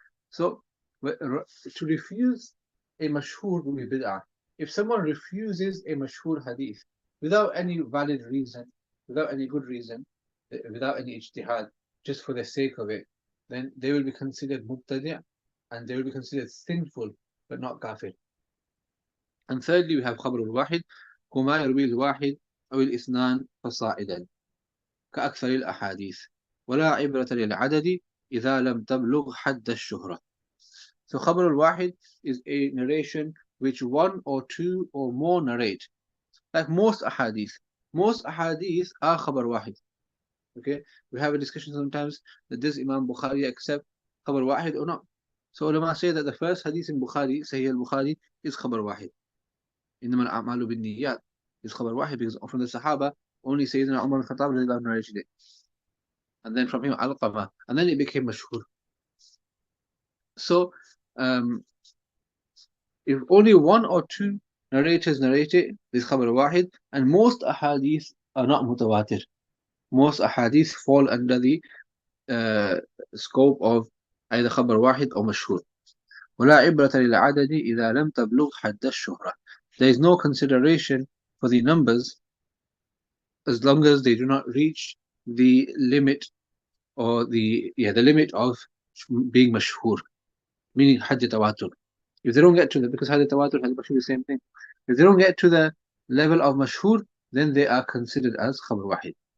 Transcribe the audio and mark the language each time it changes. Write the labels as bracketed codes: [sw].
[en] So to refuse a mashhur would be bid'ah. If someone refuses a mashhur hadith without any valid reason, without any good reason, without any ijtihad, just for the sake of it, then they will be considered mubtadi', and they will be considered sinful, but not kafir. And thirdly, we have khabar al-wahid, [ar] وما يروي الواحد أو الإثنان فصاعدا كأكثر الأحاديث ولا عبرة للعدد إذا لم تبلغ حد الشهرة. [en] So khabar al-wahid is a narration which one or two or more narrate. Like most ahadith are khabar wahid. Okay, we have a discussion sometimes that does Imam Bukhari accept khabar wahid or not. So ulama say that the first hadith in Bukhari, Sahih al-Bukhari, is khabar wahid. [ar] إنما الأعمال بالنيات [en] is khabar wahid, because from the Sahaba only Sayyidina Umar al-Khattab narrated it. and then from him Alqama, and then it became mashhur. So if only one or two narrators narrate it, this khabar wahid, and most ahadith are not mutawatir. Most ahadith fall under the scope of either khabar wahid or mashhur. [ar] ولا عبرة للعدد إذا لم تبلغ حد الشهرة. [en] There is no consideration for the numbers as long as they do not reach the limit or the limit of being mashhur, meaning hadd tawatur. If they don't get to the, because hadd tawatur has mashhur the same thing. If they don't get to the level of mashhur, then they are considered as khabar wahid.